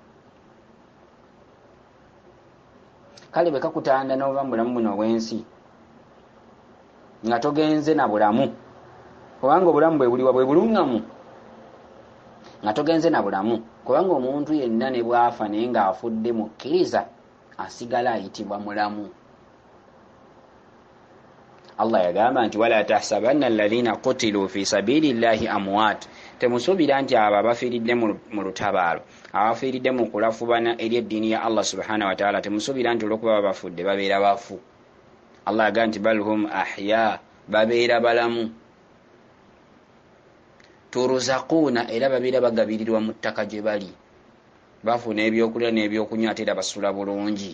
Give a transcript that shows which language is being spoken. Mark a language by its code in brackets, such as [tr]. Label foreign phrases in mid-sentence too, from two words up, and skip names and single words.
[lg] Kale bwe kakutanda n'oba mu bulamu buno obw'ensi nga togenze na bulamu, kubanga obulamu bwe buliwa bwe bulungamu, nga togenze na bulamu, kubanga omuntu yenna ne bw'afa naye ng'afudde mukkiriza asigala ayitibwa mulamu. Allah yagamba nti [ar] ولا تحسبن الذين قتلوا في سبيل الله أمواتا, [lg] temusuubira nti abo abafiiridde mu lutabaalo, abafiiridde mu kulafubana eri eddiini ya Allah [ar] سبحانه وتعالى, [lg] temusuubira nti olw'okuba bafudde babeera bafu. Allah yagamba nti [ar] بل هم أحياء, [lg] babeera balamu. Turuzaquuna, era babeera bagabirirwa mu ttaka gye bali, bafuna ebyokulya n'ebyokunywa ate era basula bulungi.